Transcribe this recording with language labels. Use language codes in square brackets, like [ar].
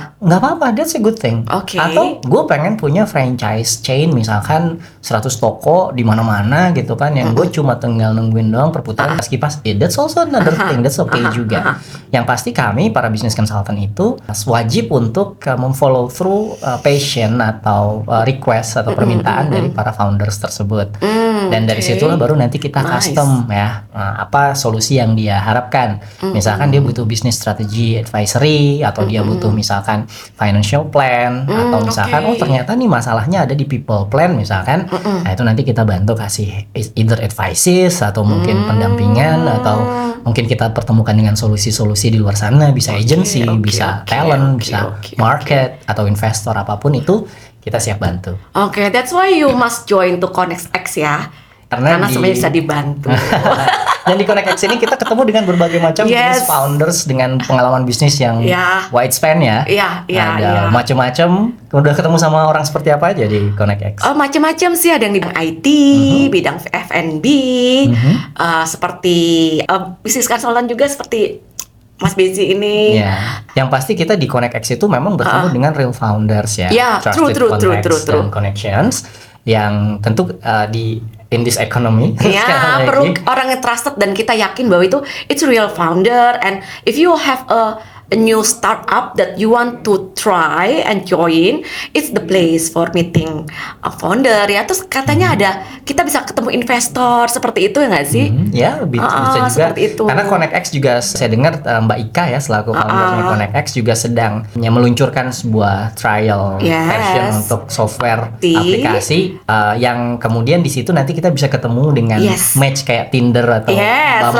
[id] Nggak apa-apa, [en] that's a good thing. [id] Atau gue pengen punya franchise chain misalkan 100 toko di mana-mana gitu kan, yang gue cuma tinggal nungguin doang perputaran kipas. [en] That's also another thing, that's okay juga. [id] Yang pasti kami para business consultant itu wajib untuk memfollow through passion atau request atau permintaan dari para founders tersebut. Dan dari situlah baru nanti kita custom ya apa solusi yang dia harapkan. Misalkan dia butuh business strategy advisory, atau dia butuh misalkan financial plan, atau misalkan ternyata nih masalahnya ada di people plan misalkan. Nah itu nanti kita bantu kasih either advices atau mungkin pendampingan, atau mungkin kita pertemukan dengan solusi-solusi di luar sana, bisa agency, bisa talent, bisa market atau investor, apapun itu kita siap bantu. [en] That's why you must join to Connect X ya. [id] Karena semuanya bisa dibantu. Dan di Connect X ini kita ketemu dengan berbagai macam business founders dengan pengalaman bisnis yang wide span ya. Ada macam-macam. Udah ketemu sama orang seperti apa aja di Connect X? Macam-macam sih, ada yang di bidang IT, bidang F&B, seperti bisnis konsultan juga seperti Mas Bezi ini. Yang pasti kita di Connect X itu memang bertemu dengan real founders ya. [en] Trusted contacts dan connections yang tentu in this economy. [id] Perlu orang yang trusted dan kita yakin bahwa itu [en] it's real founder, and if you have a new startup that you want to try and join, it's the place for meeting a founder ya. [id] Terus katanya ada kita bisa ketemu investor seperti itu ya nggak sih? Bisa juga. Itu. Karena Connect X juga saya dengar Mbak Ika ya selaku foundernya Connect X juga sedang meluncurkan sebuah trial version untuk software aplikasi yang kemudian di situ nanti kita bisa ketemu dengan match kayak Tinder atau Bumble.